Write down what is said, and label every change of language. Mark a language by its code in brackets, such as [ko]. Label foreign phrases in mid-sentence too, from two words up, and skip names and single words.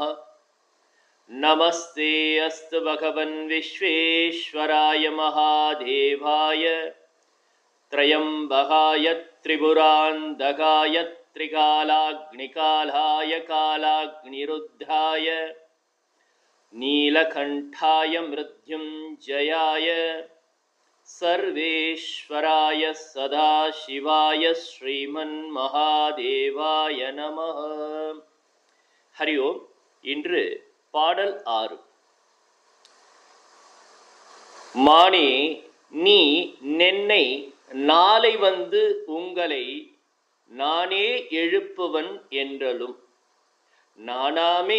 [sa] नमस्ते अस्तु भगवन् विश्वेश्वराय महादेवाय त्रयम्बकाय त्रिपुरान्तकाय त्रिकालाग्निकालाय कालाग्निरुद्धाय नीलकण्ठाय मृत्युञ्जयाय सर्वेश्वराय सदाशिवाय श्रीमन्महादेवाय நமः. [ta] ஹரி ஓம். இன்று பாடல் 6. மானே நீ நென்னை நாளை வந்து உங்களை நானே எழுப்புவன் என்றலும் நானாமே